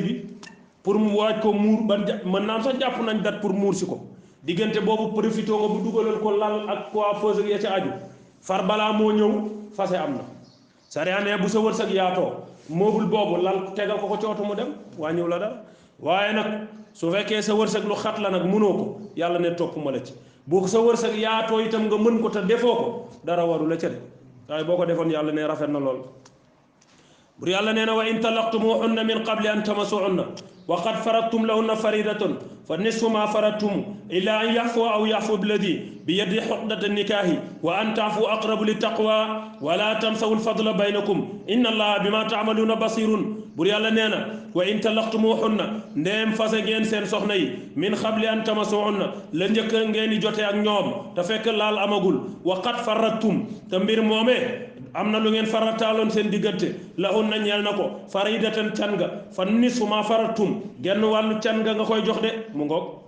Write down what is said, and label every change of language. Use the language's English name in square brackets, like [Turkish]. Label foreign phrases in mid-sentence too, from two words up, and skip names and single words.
[Wolof] bi pour mu waaj ko muur ban mën naa sax jàpp nañ dat pour muur si ko diggante boobu profité nga bu dugalal ko lal ak coiffeuse ak ya ca aju far balaa moo ñëw fase am na sariya ne bu sa wërsëg yaatoo moobul boobu lal tegal ko ci oto mu dem wàññiw la dara waaye nag su fekkee sa wërsëg lu xat la nag mënoo ko yàlla ne topp ma la ci bu sa wërsëg yaatoo itam nga mën ko te defoo ko dara waru la ca de waaye boo ko defoon yàlla ne rafet na lool bur yàlla nee na [Arabic] وإن طلقتموهن من قبل أن تمسوهن وقد فرضتم لهن فريضة فنصف ما فرضتم إلا أن يعفون أو يعفو الذي بيده عقدة النكاح وأن تعفوا أقرب للتقوى ولا تنسوا الفضل بينكم إن الله بما تعملون بصير [Wolof] bur yàlla nee na [Arabic] وإن طلقتموهن [Wolof] ndeem fase ngeen seen soxna yi [Arabic] من قبل أن تمسوهن [Wolof] la njëkk ngeen di jote ak ñoom te fekk laal amagul [Arabic] وقد فرضتم [Wolof] te mbir moomee am na lu ngeen farataaloon seen diggante lahun na ñeel na ko faridatan can nga [Arabic] فنصف ما فرضتم [Wolof] genn wàllu can nga koy jox de mu ngoog